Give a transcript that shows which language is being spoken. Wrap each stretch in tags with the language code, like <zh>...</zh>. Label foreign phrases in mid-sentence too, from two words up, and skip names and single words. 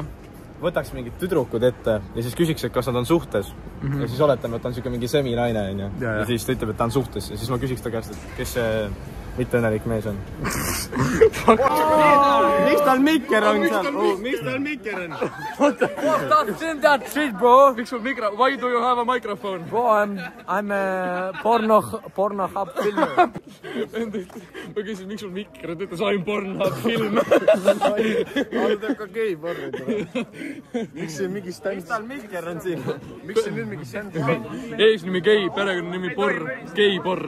<et>Võtaks mingid tüdrukud ette ja siis küsiks, et kas nad on suhtes. Ja siis oletame, et ta on siuke mingi seminaine ja siis ta ütleb, et ta on suhtes ja siis ma küsiks ta käest, et kes see mitteõnnelik mees on. Miks tal mikker on seal? Miks tal mikker on?</et> <en>What's in that shit, bro?</en> <et>Miks sul mikro...</et> <en>Why do you have a microphone? Bro, I'm a Pornhub filmer.</en> <et>Ma küsin, miks sul mikker? Ta ütles,</et> <en>I'm Pornhub film.</en> <et>Ta teeb ka gei-porri. Miks see mingi stand... Miks tal mikker on siin? Miks see nüüd mingi stand... Eesnimi gei, perekonna nimi porr, gei-porr.</et>